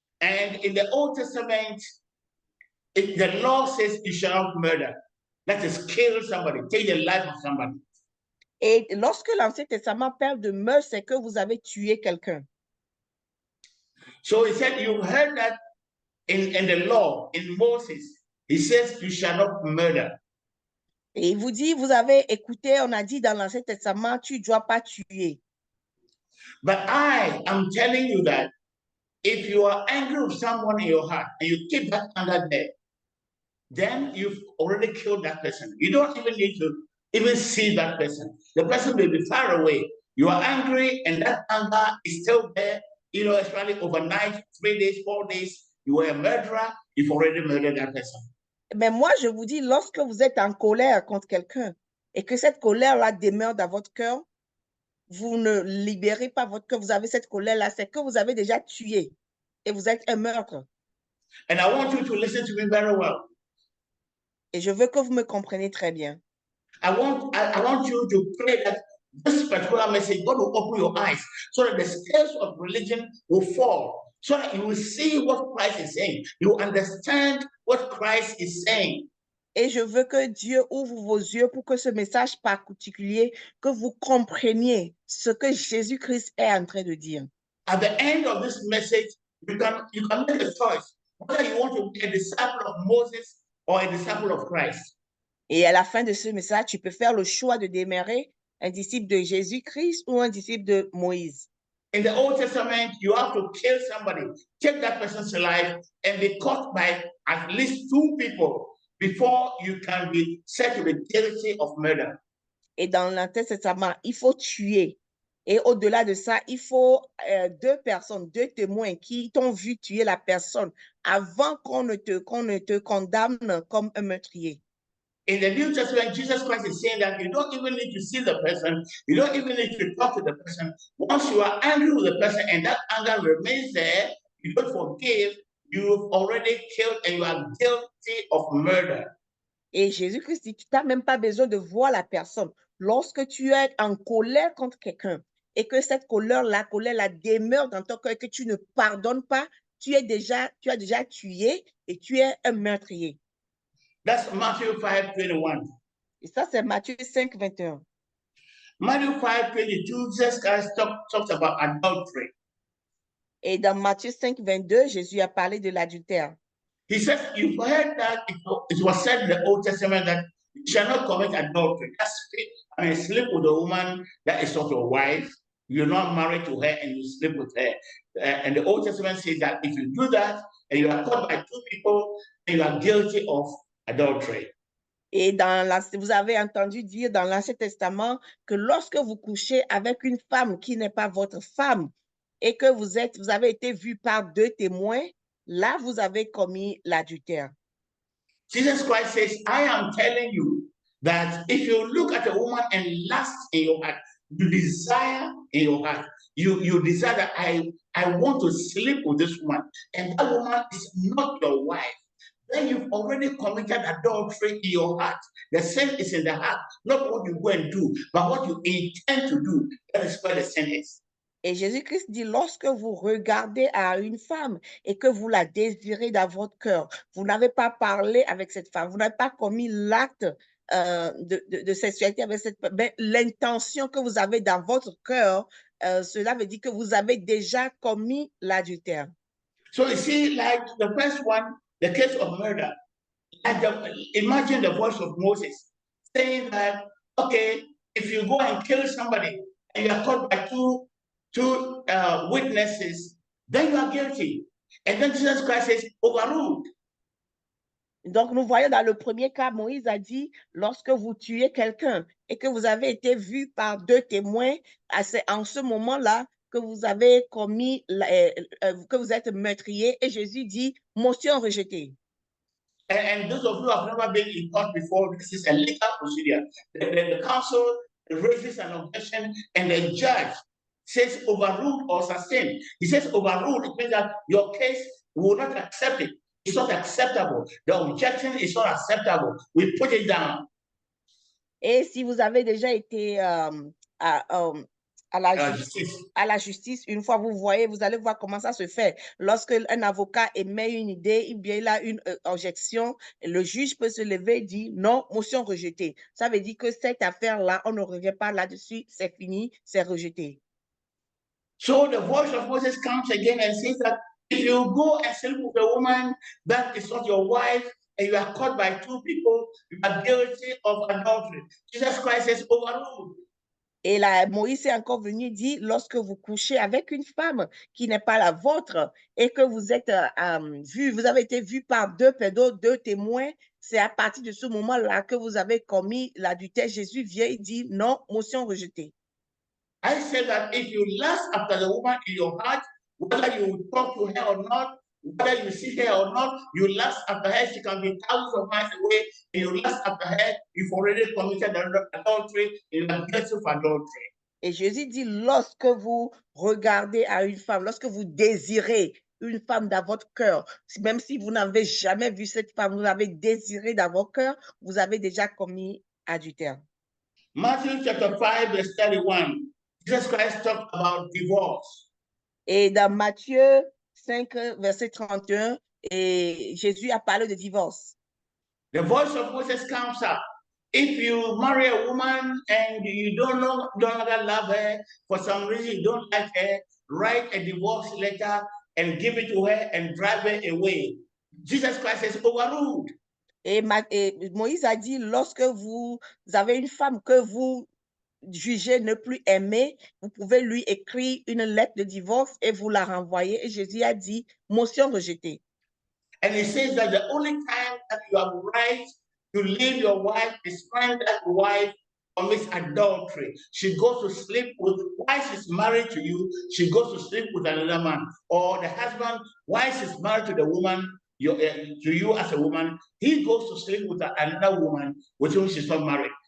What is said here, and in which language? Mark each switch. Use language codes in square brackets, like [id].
[en] And in the Old Testament, the law says you shall not murder. That is, kill somebody, take the life of somebody. [fr] Et lorsque l'Ancien Testament parle de meurtre, c'est que vous avez tué quelqu'un. [en] So he said, you heard that in the law, in Moses, he says you shall not murder. [fr] Et il vous dit, vous avez écouté, on a dit dans l'Ancien Testament, tu ne dois pas tuer. [en] But I am telling you that if you are angry with someone in your heart and you keep that anger there, then you've already killed that person. You don't even need to even see that person. The person may be far away. You are angry and that anger is still there, especially overnight, 3 days, 4 days. You are a murderer, you've already murdered that person. [fr] Mais moi, je vous dis, lorsque vous êtes en colère contre quelqu'un et que cette colère-là demeure dans votre cœur, vous ne libérez pas votre cœur, vous avez cette colère-là, c'est que vous avez déjà tué et vous êtes un meurtre. [en] And I want you to listen to me very well. [fr] Et je veux que vous me compreniez très bien. [en] I want you to pray that this particular message, God will open your eyes so that the scales of religion will fall, so that you will see what Christ is saying. You will understand what Christ is saying. [fr] Et je veux que Dieu ouvre vos yeux pour que ce message particulier, que vous compreniez ce que Jésus-Christ est en train de dire. [en] At the end of this message, you can make a choice whether you want to be a disciple of Moses or a disciple of Christ. [fr] Et à la fin de ce message, tu peux faire le choix de demeurer un disciple de Jésus-Christ ou un disciple de Moïse. [en] In the Old Testament, you have to kill somebody, take that person's life, and be caught by at least 2 people before you can be said to be guilty of murder. [fr] Et dans l'Ancien Testament, il faut tuer. Et au-delà de ça, il faut 2 personnes, 2 témoins qui t'ont vu tuer la personne avant qu'on ne te condamne comme un meurtrier. [en] In the New Testament, Jesus Christ is saying that you don't even need to see the person. You don't even need to talk to the person. Once you are angry with the person and that anger remains there, you don't forgive, you've already killed and you are guilty of murder. [fr] Et Jésus-Christ dit, tu n'as même pas besoin de voir la personne. Lorsque tu es en colère contre quelqu'un et que cette colère, la demeure dans ton cœur et que tu ne pardonnes pas, tu as déjà tué et tu es un meurtrier. [en] That's Matthew 5:21. [fr] Et ça, c'est Matthieu 5, 21. [en] Matthew 5:22, Jesus Christ talks about adultery. [fr] Et dans Matthieu 5, 22, Jésus a parlé de l'adultère. [en] He says, you've heard that it was said in the Old Testament that you shall not commit adultery. That's sleep with a woman that is not your wife. You're not married to her and you sleep with her. And the Old Testament says that if you do that and you are caught by 2 people, then you are guilty of adultery. [fr] Et vous avez entendu dire dans l'Ancien Testament que lorsque vous couchez avec une femme qui n'est pas votre femme et que vous avez été vu par 2 témoins, là, vous avez commis l'adultère. [en] Jesus Christ says, I am telling you that if you look at a woman and lust in your heart, you desire in your heart, you desire that I want to sleep with this woman, and that woman is not your wife, then you've already committed adultery in your heart. The sin is in the heart, not what you go and do, but what you intend to do. That is where the sin is. [fr] Et Jésus-Christ dit, lorsque vous regardez à une femme et que vous la désirez dans votre cœur, vous n'avez pas parlé avec cette femme, vous n'avez pas commis l'acte de sexualité avec cette femme, mais l'intention que vous avez dans votre cœur, cela veut dire que vous avez déjà commis l'adultère. [en] So you see, like the first one, the case of murder, imagine the voice of Moses saying that, okay, if you go and kill somebody and you are caught by two witnesses, then you are guilty. And then Jesus Christ says, overruled. [fr] Donc, nous voyons dans le premier cas, Moïse a dit, lorsque vous tuez quelqu'un et que vous avez été vu par 2 témoins, c'est en ce moment-là que vous avez commis, que vous êtes meurtrier. Et Jésus dit, motion rejetée. [en] And those of you who have never been in court before, this is a legal procedure. The counsel raises an objection and the judge says overruled or sustained. He says overruled, it means that your case will not accept it. It's not acceptable. The objection is not acceptable. We put it down. [fr] Et si vous avez déjà été à la justice, une fois vous allez voir comment ça se fait. Lorsque un avocat émet une idée, eh bien, il a une objection, le juge peut se lever et dire non, motion rejetée. Ça veut dire que cette affaire-là, on ne revient pas là-dessus, c'est fini, c'est rejeté. [en] So the voice of Moses comes again and says that if you go and sleep with a woman that is not your wife and you are caught by 2 people, you are guilty of adultery. Jesus Christ says overruled. [fr] Et là, Moïse est encore venu dire, lorsque vous couchez avec une femme qui n'est pas la vôtre et que vous êtes vous avez été vu par 2 témoins, c'est à partir de ce moment-là que vous avez commis l'adultère. Jésus vient et dit non, motion rejetée. [en] I said that if you lust after the woman in your heart, whether you talk to her or not, whether you see her or not, you lust after her, she can be thousands of miles away, and you lust after her, you've already committed adultery, you are guilty of adultery. [fr] Et Jésus dit, lorsque vous regardez à une femme, lorsque vous désirez une femme dans votre cœur, même si vous n'avez jamais vu cette femme, vous l'avez désirée dans votre cœur, vous avez déjà commis adultère. [en] Matthew chapter 5, verse 31, Jesus Christ talked about divorce. [fr] Et dans Matthieu 5, verset 31, et Jésus a parlé de divorce. [en] The voice of Moses comes up. If you marry a woman and you don't longer love her, for some reason you don't like her, write a divorce letter and give it to her and drive her away. Jesus Christ says, overruled. [fr] Et Moïse a dit, lorsque vous avez une femme que vous jugez ne plus aimer, vous pouvez lui écrire une lettre de divorce et vous la renvoyer. Et Jésus a dit, motion rejetée. [en] And he says that the only time that you have right to leave your wife is when that wife commits adultery. She goes to sleep with, while she's married to you, she goes to sleep with another man. Or the husband, while she's married to the woman, to you as a woman, he goes to sleep with another woman with whom she's not married.